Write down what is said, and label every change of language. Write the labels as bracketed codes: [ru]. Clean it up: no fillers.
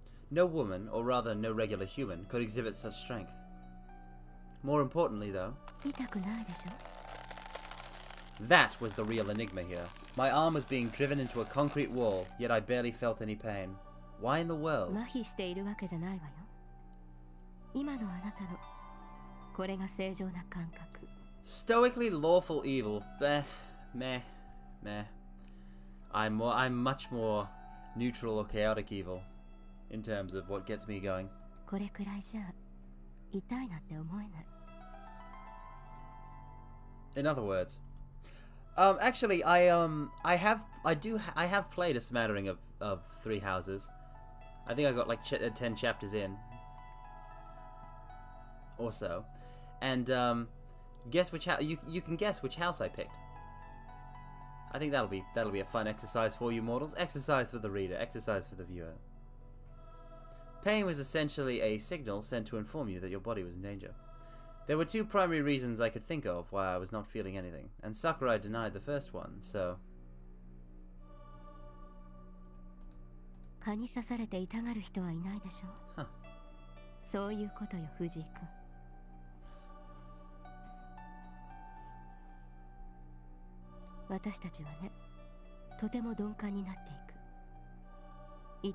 [en] No woman, or rather no regular human, could exhibit such strength. More importantly, though... [ja] 痛くないでしょ？ [en] That was the real enigma here. My arm was being driven into a concrete wall, yet I barely felt any pain. Why in the world? [ja] 麻痺しているわけじゃないわよ。今のあなたのこれが正常な感覚。 [en] Stoically lawful evil. Meh. I'm much more neutral or chaotic evil in terms of what gets me going. [ja] これくらいじゃ痛いなんて思えない。 [en] In other words, actually, I have played a smattering of Three Houses. I think I got like 10 chapters in, or so, and guess which house you can guess which house I picked. I think that'll be a fun exercise for you mortals. Exercise for the reader, exercise for the viewer. Pain was essentially a signal sent to inform you that your body was in danger. There were two primary reasons I could think of why I was not feeling anything, and Sakurai denied the first one, so... [ja] 蚊に刺されて痛がる人はいないでしょう。そういうことよ、藤井君。私たちはね、とても鈍感になっていく。